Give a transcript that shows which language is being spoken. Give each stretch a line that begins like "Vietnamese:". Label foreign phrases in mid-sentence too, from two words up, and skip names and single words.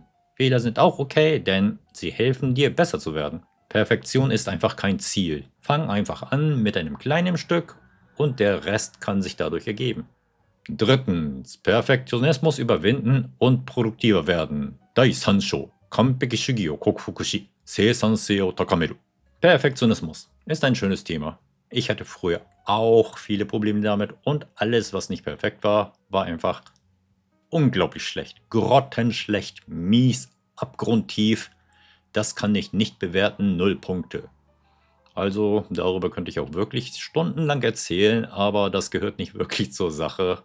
German: Fehler sind auch okay, denn sie helfen dir besser zu werden. Perfektion ist einfach kein Ziel. Fang einfach an mit einem kleinen Stück und der Rest kann sich dadurch ergeben. Drittens, Perfektionismus überwinden und produktiver werden.
Japanese: 第三章, 完璧主義を克服し、生産性を高める.
German: Perfektionismus ist ein schönes Thema. Ich hatte früher auch viele Probleme damit und alles, was nicht perfekt war, war einfach unglaublich schlecht. Grottenschlecht, mies, abgrundtief. Das kann ich nicht bewerten, 0 Punkte. Also darüber könnte ich auch wirklich stundenlang erzählen, aber das gehört nicht wirklich zur Sache.